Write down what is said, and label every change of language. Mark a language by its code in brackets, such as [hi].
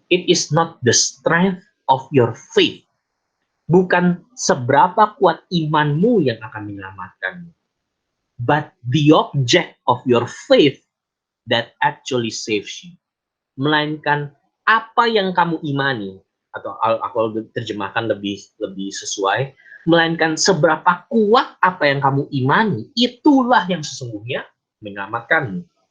[en] It is not the strength of your faith. [id] Bukan seberapa kuat imanmu yang akan menyelamatkanmu. [en] But the object of your faith that actually saves you. [id] Melainkan apa yang kamu imani, atau aku terjemahkan lebih sesuai, melainkan seberapa kuat apa yang kamu imani, itulah yang sesungguhnya menyelamatkanmu.